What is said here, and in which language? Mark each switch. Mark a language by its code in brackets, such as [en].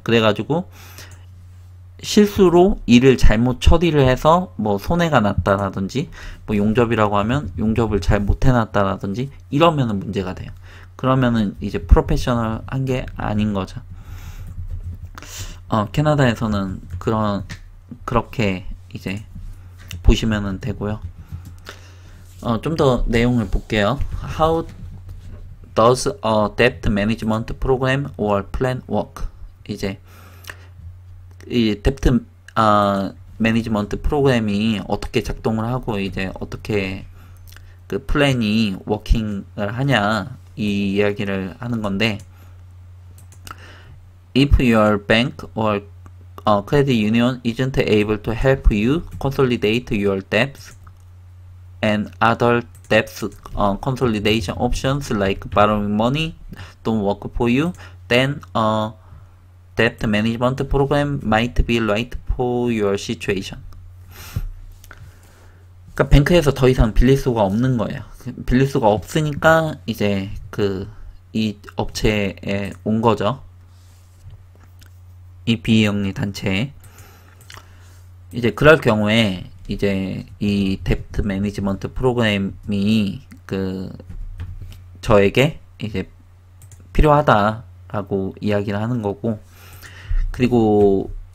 [ko] 그래가지고 실수로 일을 잘못 처리를 해서 뭐 손해가 났다라든지, 뭐 용접이라고 하면 용접을 잘 못 해놨다라든지 이러면은 문제가 돼요. 그러면은 이제 프로페셔널 한 게 아닌 거죠. 캐나다에서는 그렇게 이제 보시면은 되고요. 좀 더 내용을 볼게요. [en] How does a debt management program or plan work? [ko] 이제 이 데프트 매니지먼트 프로그램이 어떻게 작동을 하고 이제 어떻게 그 플랜이 워킹을 하냐 이 이야기를 하는 건데, [en] if your bank or credit union isn't able to help you consolidate your debts and other debts consolidation options like borrowing money don't work for you, then debt management program might be right for your situation. [ko] 그러니까 뱅크에서 더 이상 빌릴 수가 없는 거예요. 빌릴 수가 없으니까 이제 이 업체에 온 거죠. 이 비영리 단체에. 이제 그럴 경우에 이제 이 데프트 매니지먼트 프로그램이 저에게 이제 필요하다라고 이야기를 하는 거고, 그리고